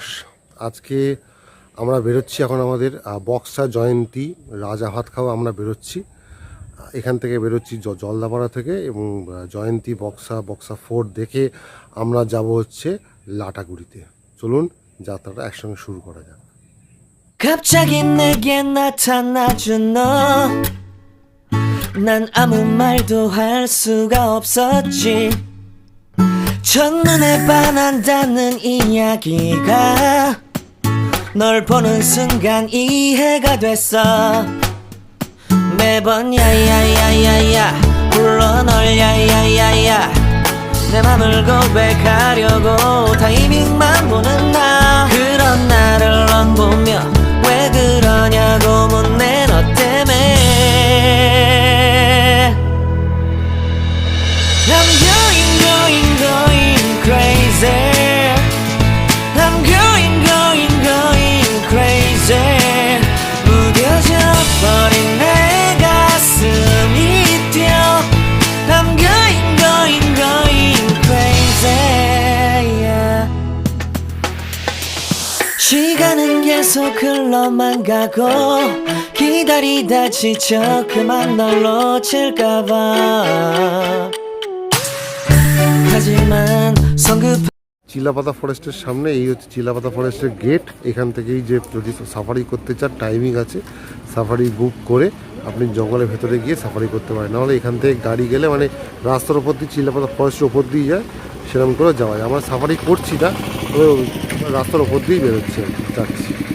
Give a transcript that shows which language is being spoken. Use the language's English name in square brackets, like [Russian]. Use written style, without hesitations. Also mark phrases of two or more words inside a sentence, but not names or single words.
[Bangla] আজকে আমরা বেরোচ্ছি এখন আমাদের বক্সা জয়ন্তী রাজা ভাত খাওয়া আমরা বেরোচ্ছি। এখান থেকে বেরোচ্ছি জলদাপাড়া থেকে এবং জয়ন্তী বক্সা ফোর্ট দেখে আমরা যাব হচ্ছে লাটাগুড়িতে। চলুন যাত্রাটা একসঙ্গে শুরু করা যাক। [Korean] 갑자기 내게 나타나준 너, 난 아무 말도 할 수가 없었지. 첫눈에 반한다는 이야기가 널 보는 순간 이해가 됐어. 매번 야야야야야 불러 널 야야야야, 내 맘을 고백하려고 타이밍만 보는 나. 그런 나를 넌 보며 왜 그러냐고 묻네. 너 때문에 [English] I'm going crazy. I'm going crazy. [Korean] 무뎌져 버린 내 가슴이 뛰어. [English] I'm going crazy, yeah. [Korean] 시간은 계속 흘러만 가고 기다리다 지쳐 그만 널 놓칠까봐. 하지만 성급 [Bangla] চিলাপাতা ফরেস্টের সামনে এই হচ্ছে চিলাপাতা ফরেস্টের গেট। এখান থেকেই যে যদি সাফারি করতে চান টাইমিং আছে, সাফারি বুক করে আপনি জঙ্গলের ভেতরে গিয়ে সাফারি করতে পারেন। নাহলে এখান থেকে গাড়ি গেলে মানে রাস্তার ওপর দিয়ে চিলাপাতা ফরেস্টের ওপর দিয়ে যায়, সেরকম করে যাওয়া যায়। আমরা সাফারি করছি না, রাস্তার ওপর দিয়েই বেরোচ্ছে যাচ্ছি।